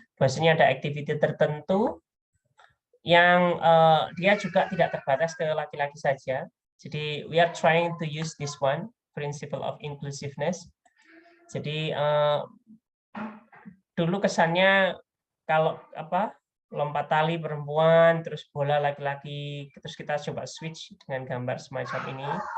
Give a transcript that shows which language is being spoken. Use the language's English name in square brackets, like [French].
[Indonesian] Bahwasanya ada activity tertentu yang dia juga tidak terbatas ke laki-laki saja. [English] Jadi we are trying to use this one, principle of inclusiveness. [Indonesian] Jadi dulu kesannya kalau lompat tali perempuan, terus bola laki-laki, terus kita coba switch dengan gambar semacam ini.